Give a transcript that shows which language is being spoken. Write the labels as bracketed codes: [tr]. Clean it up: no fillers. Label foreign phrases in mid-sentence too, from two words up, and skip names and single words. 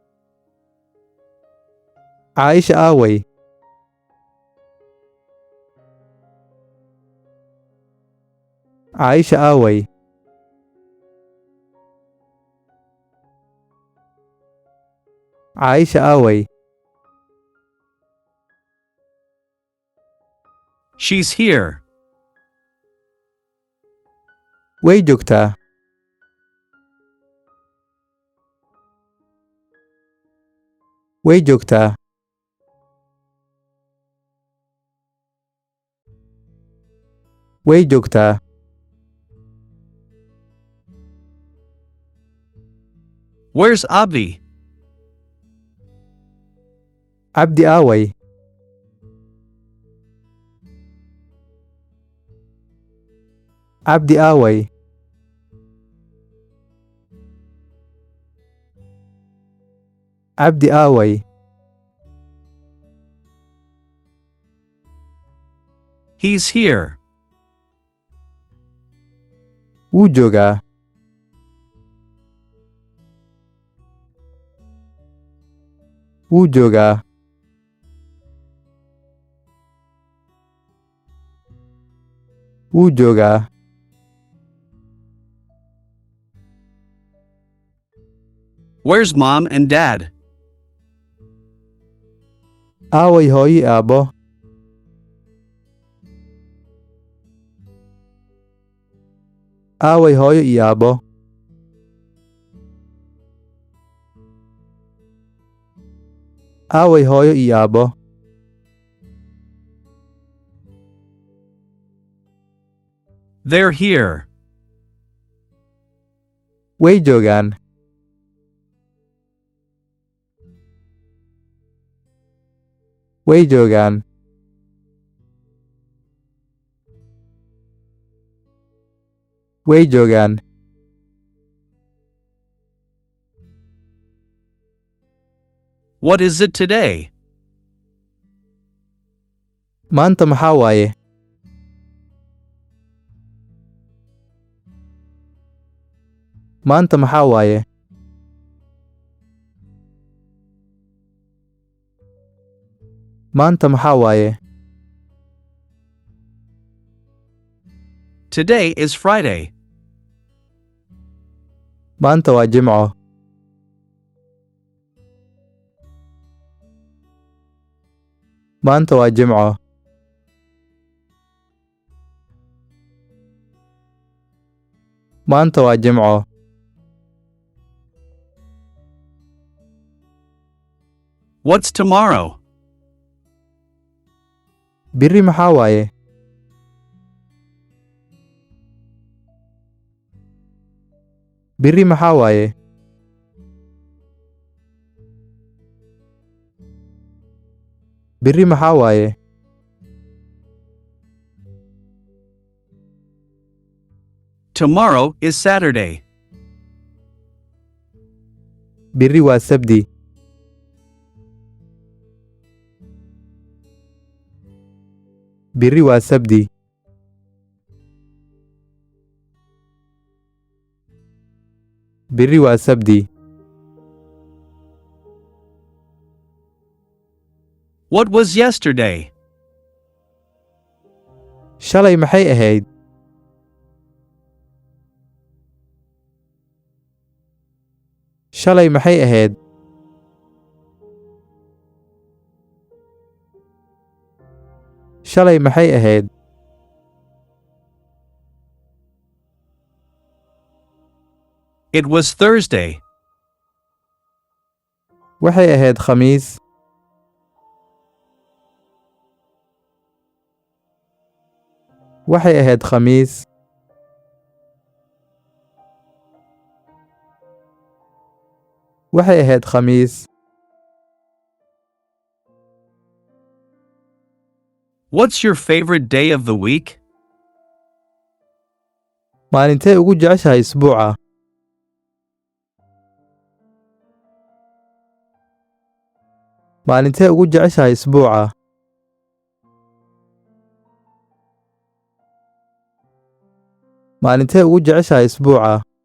[so] Aisha aaway? Aisha aaway? Aisha aaway? [en] She's here. [so] Way joogtaa. Way joogtaa. Way joogtaa. [en] Where's Abzi? [so] Abdi aaway? Abdi aaway? Abdi aaway? [en] He's here. [so] Wuu joogaa. Wuu joogaa. Wuu joogaa. [en] Where's mom and dad? [so] Aaway hooyo aabbo? Aaway hooyo iyo aabbo? Aaway hooyo iyo aabbo? [en] They're here. [so] Way joogaan. Way joogaan. Way joogaan. [en] What is it today? [so] Maanta maxaa waaye? Maanta maxaa waaye? Maanta maxaa waaye? [en] Today is Friday. [so] Maanta waa Jimco. Maanta waa Jimco. Maanta waa Jimco. [en] What's tomorrow? [so] Berri maxaa waaye? Berri maxaa waaye? Berri maxaa waaye? [en] Tomorrow is Saturday. [so] Berri waa Sabti. Berri waa Sabti. Berri waa Sabti. [en] What was yesterday? [so] Shalay maxay ahayd? Shalay maxay ahayd? Shalay maxay ahayd? [en] It was Thursday. [so] Waxay ahayd Khamiis. Waxay ahayd Khamiis. Waxay ahayd Khamiis. [en] What's your favorite day of the week? [so] Maalintee ugu jeceshahay isbuuca? Maalintee ugu jeceshahay isbuuca? Maalintee ugu jeceshahay isbuuca?